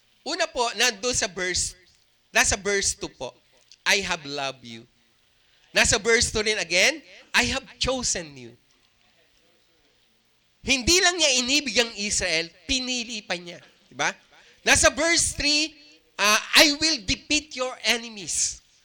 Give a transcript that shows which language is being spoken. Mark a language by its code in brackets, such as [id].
[tl] Una po, nasa verse 2 po, [en] I have loved you. [tl] Nasa verse 2 rin again, [en] I have chosen you. [tl] Hindi lang niya inibig ang Israel, pinili pa niya. Diba? Nasa verse 3, [en] I will defeat your enemies.